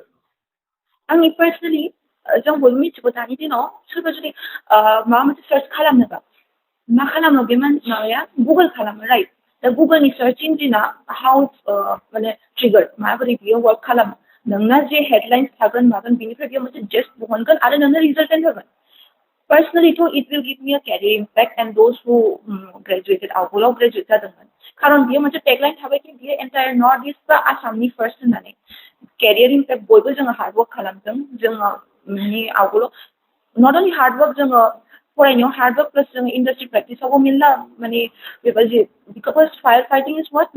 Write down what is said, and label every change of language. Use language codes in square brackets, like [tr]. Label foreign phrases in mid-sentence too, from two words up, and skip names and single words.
[brx] आंनि पार्सनेलि जों बयबो मिथिगौ दानि दिनाव सोरबा जुदि माबा मोनसे सार्च खालामनोबा मा खालामो बे माबाया गुगल खालामो राइट दा गुगलनि [en] search engine [brx] हाउ माने ट्रिगार माबोरै बियो वर्क खालामो नोंना जे हेडलाइन्स थागोन मागोन बिनिफ्राय बियो मोनसे जेस्ट बहनगोन आरो नोंनो रिजाल्टेन्ट होगोन पार्सनेलिथ' [en] it will give me a career impact and those who graduated [brx] आवगोलाव ग्रेजुवेट जादोंमोन खारन बियो मोनसे टेगलाइन थाबाय कि बियो एन्टायर नर्थ इस्ट बा आसामनि फार्स्ट होननानै [en] career impact [brx] बयबो जोङो हार्डवर्क खालामदों जोङो आवगोलाव [en] not only hardwork [brx] जोङो फरायनायाव [en] hardwork plus [brx] जोङो [en] industry practice [brx] मेरला माने बेबायदि [en] because fire fighting is what